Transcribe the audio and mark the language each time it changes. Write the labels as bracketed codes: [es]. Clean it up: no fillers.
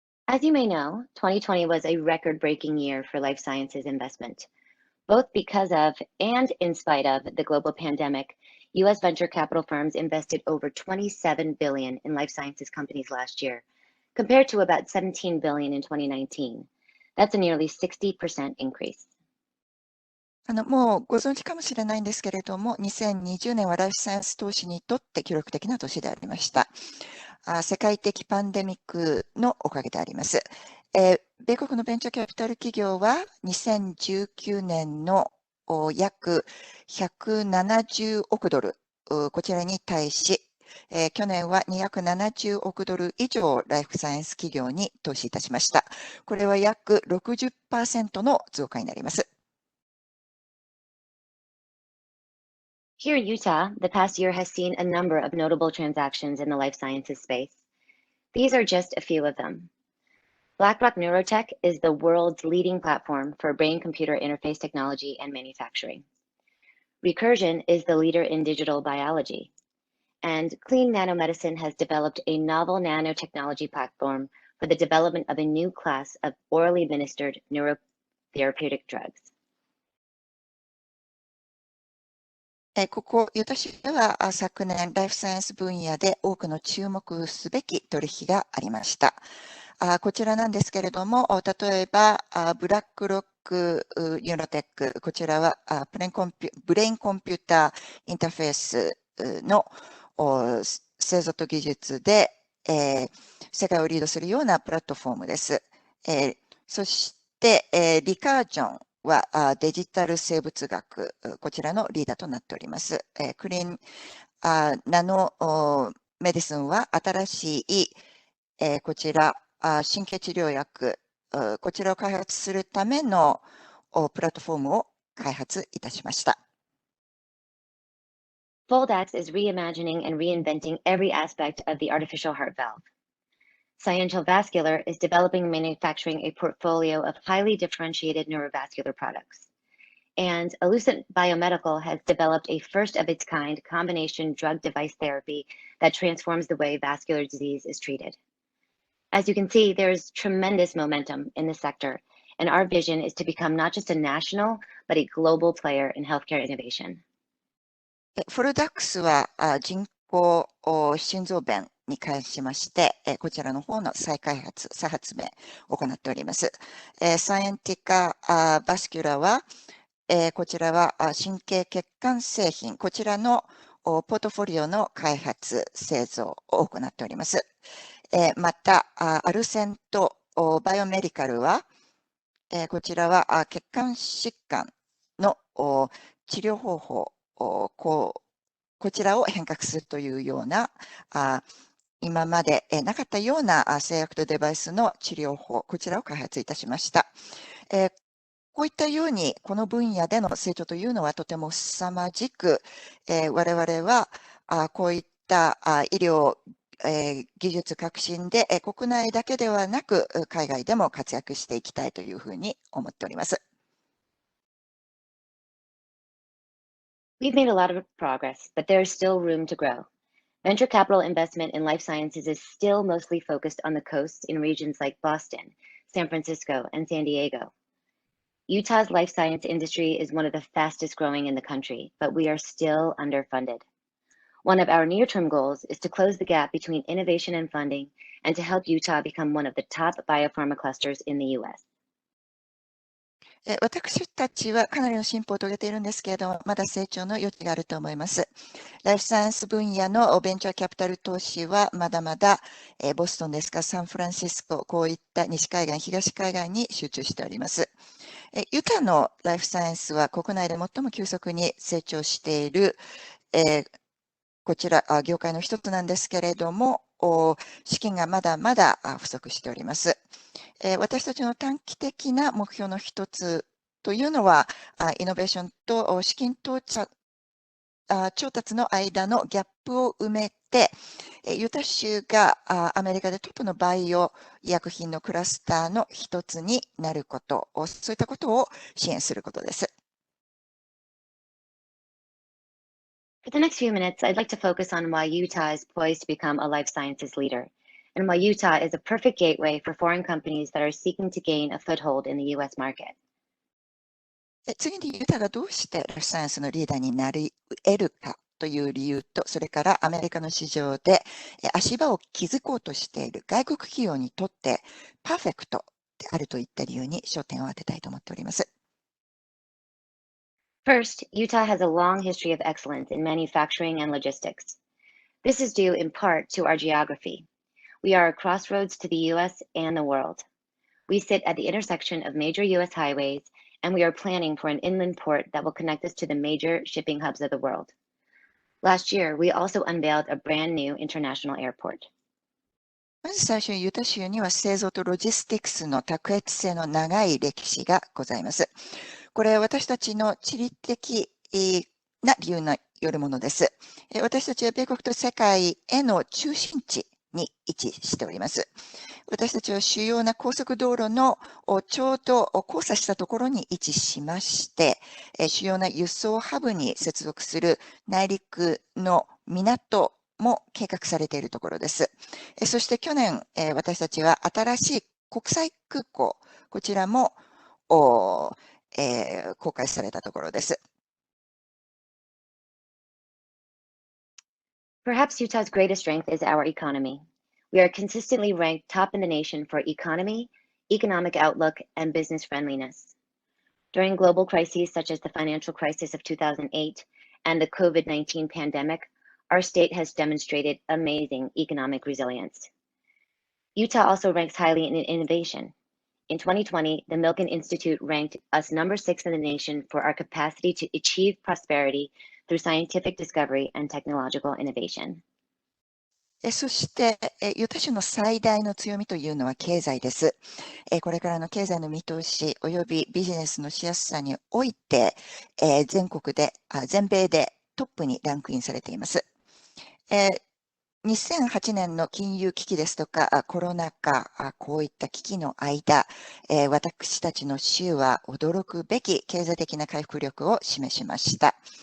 [en] As you may know, 2020 was a record-breaking year for life sciences investment. Both because of and in spite of the global pandemic, U.S. venture capital firms invested over $27 billion in life sciences companies last year, compared to about $17 billion in 2019. That's a nearly 60% increase. [ja] もうご存知かもしれないんですけれども、2020年はライフサイエンス投資にとって記録的な年でありました。世界的パンデミックのおかげであります。米国のベンチャーキャピタル企業は2019年の約170億ドル、こちらに対し、去年は270億ドル以上ライフサイエンス企業に投資いたしました。これは約 60% の増加になります。 [en] Here in Utah, the past year has seen a number of notable transactions in the life sciences space. These are just a few of them. BlackRock Neurotech is the world's leading platform for brain-computer interface technology and manufacturing. Recursion is the leader in digital biology. And Clean Nanomedicine has developed a novel nanotechnology platform for the development of a new class of orally administered neurotherapeutic drugs. [ja] ここ、ユタ州では昨年、ライフサイエンス分野で多くの注目すべき取引がありました。こちらなんですけれども、例えば、ブラックロックユーロテック、こちらはブレインコンピューターインターフェースの製造と技術で、世界をリードするようなプラットフォームです。そして、リカージョンはデジタル生物学、こちらのリーダーとなっております。クリーンナノメディスンは新しい、こちら神経治療薬、こちらを開発するためのプラットフォームを開発いたしました。 [en] Foldax is reimagining and reinventing every aspect of the artificial heart valve. Sciential Vascular is developing and manufacturing a portfolio of highly differentiated neurovascular products. And Elucent Biomedical has developed a first-of-its-kind combination drug-device therapy that transforms the way vascular disease is treated. As you can see, there is tremendous momentum in this sector, and our vision is to become not just a national, but a global player in healthcare innovation. [ja] フォルダックスは人工心臓弁に関しまして、こちらの方の再発明を行っております。サイエンティカバスキュラは、こちらは神経血管製品、こちらのポートフォリオの開発、製造を行っております。また、アルセントバイオメディカルは、こちらは血管疾患の治療方法、こちらを変革するというような、今までなかったような製薬とデバイスの治療法、こちらを開発いたしました。こういったように、この分野での成長というのはとても凄まじく、我々はこういった医療、技術革新で国内だけではなく海外でも活躍していきたいというふうに思っております。 [en] We've made a lot of progress, but there is still room to grow. Venture capital investment in life sciences is still mostly focused on the coast in regions like Boston, San Francisco, and San Diego. Utah's life science industry is one of the fastest growing in the country, but we are still underfunded. One of our near-term goals is to close the gap between innovation and funding and to help Utah become one of the top biopharma clusters in the U.S. [ja] 私たちはかなりの進歩を遂げているんですけれども、まだ成長の余地があると思います。ライフサイエンス分野のベンチャーキャピタル投資はまだまだボストンですか、サンフランシスコ、こういった西海岸、東海岸に集中しております。ユタのライフサイエンスは国内で最も急速に成長している、こちら業界の一つなんですけれども、資金がまだまだ不足しております。私たちの短期的な目標の一つというのは、イノベーションと資金調達の間のギャップを埋めて、ユタ州がアメリカでトップのバイオ医薬品のクラスターの一つになること、そういったことを支援することです。 [en] For the next few minutes, I'd like to focus on why Utah is poised to become a life sciences leader, and why Utah is a perfect gateway for foreign companies that are seeking to gain a foothold in the U.S. market. [ja] 次にユタがどうしてライフサイエンスのリーダーになり得るかという理由と、それからアメリカの市場で足場を築こうとしている外国企業にとってパーフェクトであるといった理由に焦点を当てたいと思っております。 [en] First, Utah has a long history of excellence in manufacturing and logistics. This is due in part to our geography. We are a crossroads to the U.S. and the world. We sit at the intersection of major U.S. highways, and we are planning for an inland port that will connect us to the major shipping hubs of the world. Last year, we also unveiled a brand new international airport. [ja] まず最初にユタ州には製造とロジスティクスの卓越性の長い歴史がございます。これは私たちの地理的な理由によるものです。私たちは米国と世界への中心地に位置しております。私たちは主要な高速道路のちょうど交差したところに位置しまして、主要な輸送ハブに接続する内陸の港も計画されているところです。そして去年、私たちは新しい国際空港、こちらも公開されたところです。 [en] Perhaps Utah's greatest strength is our economy. We are consistently ranked top in the nation for economy, economic outlook, and business friendliness. During global crises such as the financial crisis of 2008 and the COVID-19 pandemic, our state has demonstrated amazing economic resilience. Utah also ranks highly in innovation. In 2020, the Milken Institute ranked us number 6 in the nation for our capacity to achieve prosperity through scientific discovery and technological innovation. [ja] そして、ユタ州の最大の強みというのは経済です。これからの経済の見通し及びビジネスのしやすさにおいて、全米でトップにランクインされています。 2008年の金融危機ですとか、コロナ禍、こういった危機の間、私たちの州は驚くべき経済的な回復力を示しました。